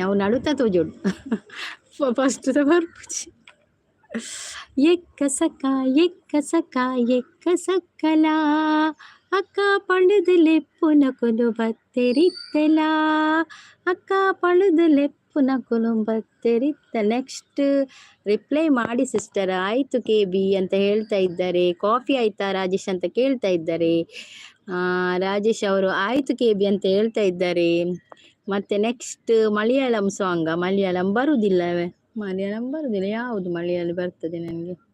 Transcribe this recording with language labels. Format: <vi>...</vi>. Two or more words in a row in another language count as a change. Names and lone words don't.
<tcy>ಅವು ನಡುತ್ತಾ ತೋಜೋಡು ಫಸ್ಟ್ ಬರ್ಪುಜಿ. ಎಕ್ಕ ಸಕ್ಕಲ ಅಕ್ಕ ಪಳುದು ಲೆಪ್ಪುನ ಕುಲು ಬತ್ತೆರಿತ್ತಲ ಅಕ್ಕ ಪಳುದು ಲೆಪ್ಪುನ ಕುಲು ಬತ್ತೆರಿತ್ತ.</tcy> <en>next reply</en> <kn>ಮಾಡಿ ಸಿಸ್ಟರ್. ಆಯಿತು KB ಅಂತ ಹೇಳ್ತಾ ಇದ್ದಾರೆ. ಕಾಫಿ ಆಯ್ತಾ ರಾಜೇಶ್ ಅಂತ ಕೇಳ್ತಾ ಇದ್ದಾರೆ. ರಾಜೇಶ್ ಅವರು ಆಯಿತು KB ಅಂತ ಹೇಳ್ತಾ ಇದ್ದಾರೆ. ಮತ್ತು ನೆಕ್ಸ್ಟ್ ಮಲಯಾಳಂ ಸಾಂಗ. ಮಲಯಾಳಂ ಬರುವುದಿಲ್ಲ. ಯಾವುದು ಮಲಯಾಳಿ ಬರ್ತದೆ ನನಗೆ?</kn>